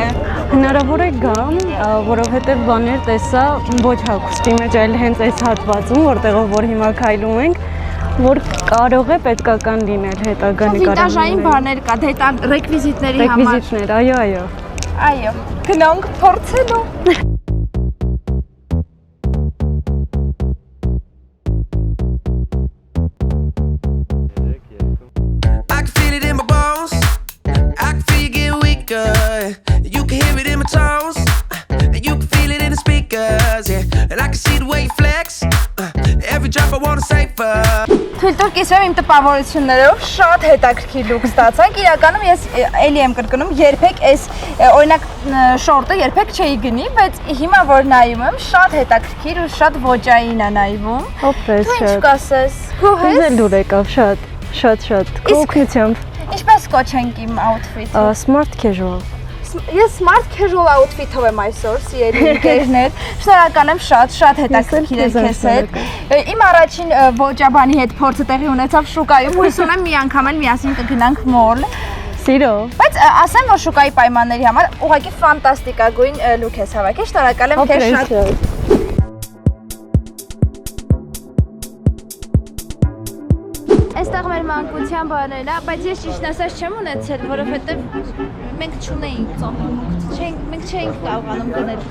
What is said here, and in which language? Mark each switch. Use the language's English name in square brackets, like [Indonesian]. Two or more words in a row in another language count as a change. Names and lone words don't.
[Armenian] Հնարավոր է գամ, որովհետև բաներ տեսա ոչ հագուստի մեջ, այլ հենց այս հատվածում, որտեղով որ հիմա քայլում ենք, որ կարող է պետքական լինել հետագա Վինտաժային բաներ կա, դե ռեկվիզիտների համար։ Ռեկվիզիտներ, այո։ Այո, գնանք փորձելու։ [English] I can feel it in my bones. I can feel you getting weaker. You can hear it in my tones. And you can feel it in the speakers. Yeah. And I can see the way you flex. Every drop I wanna save for. [Armenian] Թույլ տուր կիսվեմ իմ տպավորություններով շատ հետաքրքիր լուք ստացանք։ Իրականում ես էլի եմ կրկնում, երբեք այս օրինակ շորտը երբեք չէի գնի, բայց հիմա որ նայում եմ, շատ հետաքրքիր ու շատ ոճային է նայվում։ Օպես Դու ինչ շատ։ կասես։ Գոհես։ Ինձ էլ դուր եկավ շատ։ Կողքնությամբ։ Ինչպես կոչենք իմ outfit-ը։ [English] Smart casual։ [Armenian] Ես [English] smart casual outfit- [Armenian] ով եմ այսօր, սիրելի ընկերներ։ Շնորհակալ եմ շատ հետաքրքիր էր քեզ հետ։ Իմ առաջին ոճաբանի հետ փորձը տեղի ունեցավ շուկայում, հույս ունեմ մի անգամ էլ միասին կգնանք մոլ։ Սիրով։ Բայց ասեմ, որ շուկայի պայմանների համար ուղղակի ֆանտաստիկագույն լուք ես հավաքել։ Շնորհակալ եմ քեզ շատ։ Այստեղ մեր մանկության բաներն է, բայց ես ճիշտ ասած չեմ ունեցել, որովհետև մենք չունեինք ծոմուկ։ Մենք չէինք կարողանում գնել։